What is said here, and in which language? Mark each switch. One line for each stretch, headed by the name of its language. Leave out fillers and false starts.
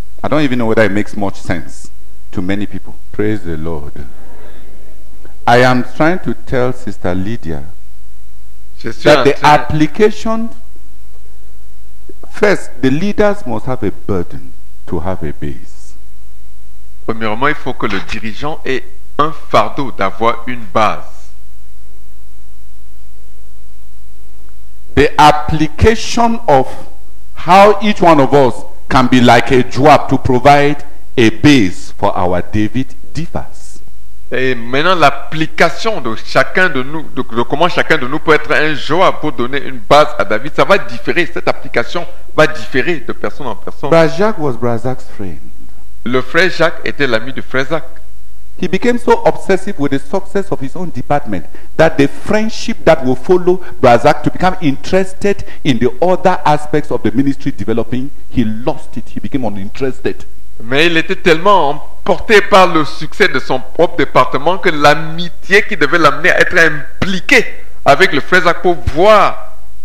English: I don't even know whether it makes much sense to many people. Praise the Lord. I am trying to tell Sister Lydia that the application, first, the leaders must have a burden to have a base.
French: Premièrement, il faut que le dirigeant ait un fardeau d'avoir une base.
English: The application of how each one of us can be like a Joab to provide a base for our David differs.
French: Et maintenant, l'application de chacun de nous, de comment chacun de nous peut être un Joab pour donner une base à David, ça va différer. Cette application va différer de personne en personne.
English: Brother Jacques was Brazak's friend.
French: Le frère Jacques était l'ami de frère Jacques.
English: He became so obsessive with the success of his own department that the friendship that will follow Brazak to become interested in the other aspects of the ministry developing, he lost it. He became uninterested.
French: Mais il était tellement emporté par le succès de son propre département que l'amitié qui devait l'amener à être impliqué avec le frère Jacques pour voir.